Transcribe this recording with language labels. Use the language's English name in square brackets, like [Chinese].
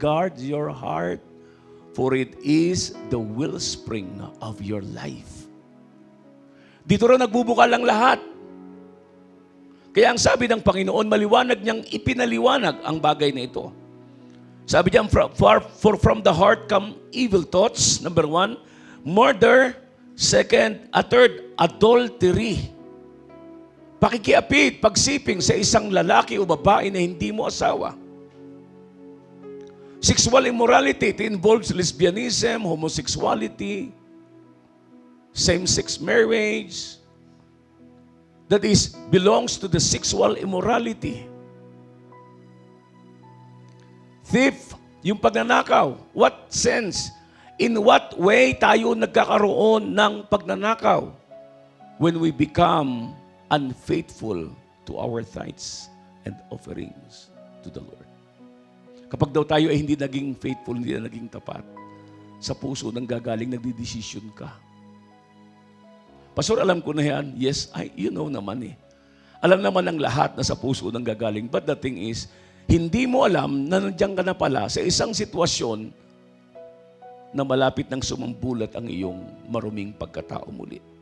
[English] Guard your heart, for it is the wellspring of your life. [Filipino] Dito rin nagbubuka lang lahat. Kaya ang sabi ng Panginoon, maliwanag niyang ipinaliwanag ang bagay na ito. Sabi niya, [English] for from the heart come evil thoughts, number 1, murder, second, third, adultery. [Filipino] Pakikiapid, pagsiping sa isang lalaki o babae na hindi mo asawa. [English] Sexual immorality, it involves lesbianism, homosexuality, same-sex marriage, that is, belongs to the sexual immorality. Thief, [Filipino] yung pagnanakaw. [English] What sense? In what way [Filipino] tayo nagkakaroon ng pagnanakaw? [English] When we become unfaithful to our tithes and offerings to the Lord. [Filipino] Kapag daw tayo ay hindi naging faithful, hindi na naging tapat, sa puso nang gagaling, nagdidesisyon ka. Pastor, alam ko na yan. [English] Yes, you know [Filipino] naman eh. Alam naman ng lahat na sa puso nang gagaling. [English] But the thing is, [Filipino] hindi mo alam na nandiyan ka na pala sa isang sitwasyon na malapit nang sumambulat ang iyong maruming pagkatao muli.